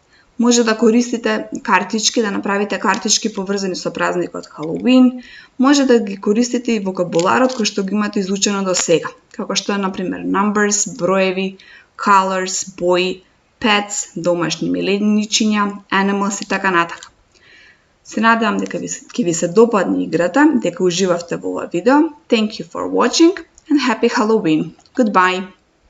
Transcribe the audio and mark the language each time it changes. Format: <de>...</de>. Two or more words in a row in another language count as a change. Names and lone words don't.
<mk>Може да користите картички, да направите картички поврзани со празникот Халоуин, може да ги користите и вокабуларот кој што го имате изучено до сега, како што е например numbers, броеви, colors, бои, pets, домашни миленичиња, animals и така натака. Се надевам дека ќе ви се допадне играта, дека уживавте во ова видео.</mk> <en>Thank you for watching and happy Halloween. Goodbye.</en>